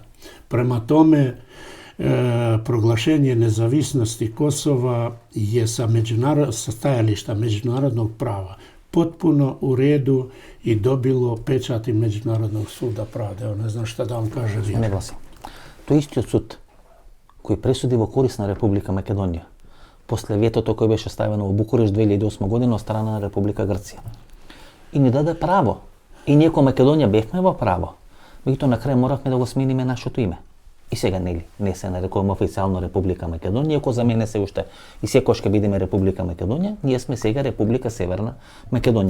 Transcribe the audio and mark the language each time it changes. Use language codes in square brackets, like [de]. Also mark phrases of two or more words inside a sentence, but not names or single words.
[sr] Prema tome, proglašenje nezavisnosti Kosova je sa stajališta međunarodnog prava potpuno u redu i dobilo pečat i Međunarodnog suda pravde. Evo, ne znam šta da vam kaže. Ne glasim. [mk] To je istиот суд кој пресуди во корис на Република Македонија после ветото кој беше ставено во Букуреш 2008 година од страна на Република Грција. И ни даде право. И ние кој Македонија бевме во право. Меѓутоа на крај моравме да го смениме нашето име. И сега не се нарекуваме официјално Република Македонија, иако за мене се уште и секој ќе бидеме Република Македонија, ние сме сега Република Северна Македонија.